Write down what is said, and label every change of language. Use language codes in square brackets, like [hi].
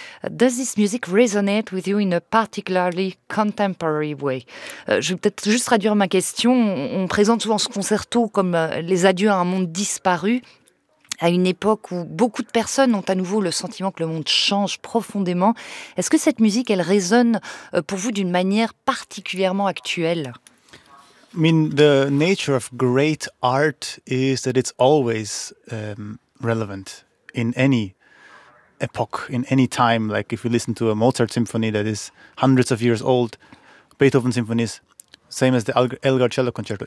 [en] Does this music resonate with you in a particularly contemporary way? [fr] Je vais peut-être juste traduire ma question. On présente souvent ce concerto comme les adieux à un monde disparu, à une époque où beaucoup de personnes ont à nouveau le sentiment que le monde change profondément. Est-ce que cette musique, elle résonne pour vous d'une manière particulièrement actuelle? [en] I mean, the nature of great art is that it's always relevant in any epoch, in any time. Like if you listen to a Mozart symphony that is hundreds of years old, Beethoven symphonies, same as the Elgar Cello Concerto.